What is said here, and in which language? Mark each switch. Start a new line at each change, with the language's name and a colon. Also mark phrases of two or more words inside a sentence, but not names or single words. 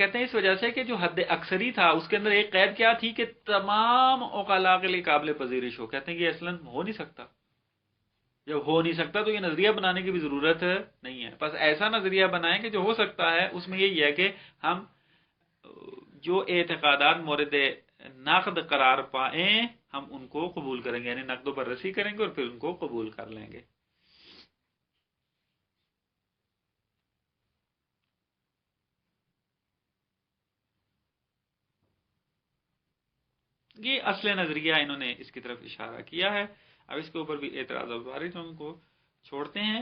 Urdu: کہتے ہیں اس وجہ سے کہ جو حد اکثری تھا اس کے اندر ایک قید کیا تھی کہ تمام عقلاء کے لیے قابل پذیرش ہو. کہتے ہیں کہ یہ اصلاً ہو نہیں سکتا. جب ہو نہیں سکتا تو یہ نظریہ بنانے کی بھی ضرورت نہیں ہے. بس ایسا نظریہ بنائیں کہ جو ہو سکتا ہے. اس میں یہی ہے کہ ہم جو اعتقادات مورد نقد قرار پائیں ہم ان کو قبول کریں گے، یعنی نقد و بررسی کریں گے اور پھر ان کو قبول کر لیں گے. یہ اصل نظریہ انہوں نے اس کی طرف اشارہ کیا ہے. اب اس کے اوپر بھی اعتراضات وارد ہیں، ان کو چھوڑتے ہیں.